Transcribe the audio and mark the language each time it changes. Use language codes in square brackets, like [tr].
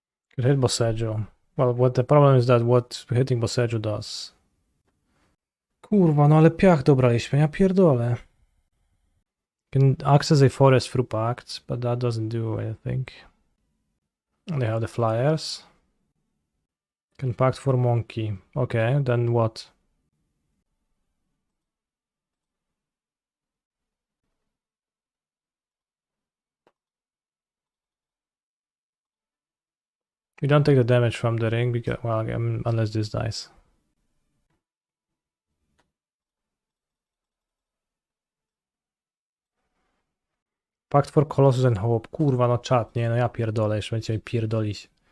[en] Could hit Boseiju. Well, what the problem is that what hitting Boseiju does. [pl] Kurwa, no ale piach dobraliśmy, ja pierdolę. [en] Can access a forest through Pact, but that doesn't do anything. And they have the flyers. Can Pact for monkey. Okay, then what? We don't take the damage from the ring because, well, unless this dies. Pact for Colossus and Hope. [pl] Kurwa, no czat, nie, no ja pierdolę, jeszcze będziecie mi pierdolić.